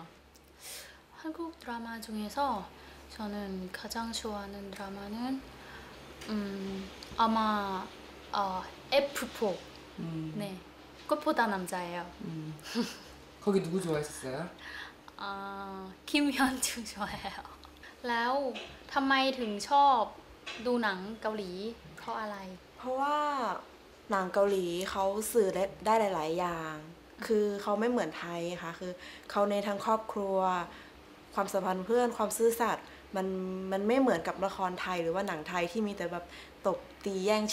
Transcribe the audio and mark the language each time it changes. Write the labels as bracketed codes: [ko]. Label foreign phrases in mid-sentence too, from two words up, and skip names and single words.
[ko] 한국 드라마 중에서 저는 가장 좋아하는 드라마는 아마 F4. 네, 꽃보다 남자예요. 거기 누구 좋아했었어요? 김현주 좋아해요. [th] แล้วทำไมถึงชอบดูหนังเกาหลีเพราะอะไรเพราะว่าหนังเกาหลีเขาสื่อได้หลายๆอย่างคือเขาไม่เหมือนไทยค่ะคือเขาในทั้งครอบ ครัวความสัมพันธ์เพื่อนความซื่อสัตย์มันไม่เหมือนกับละครไทยหรือว่าหนังไทยที่มีแต่แบบตบตีแย่ง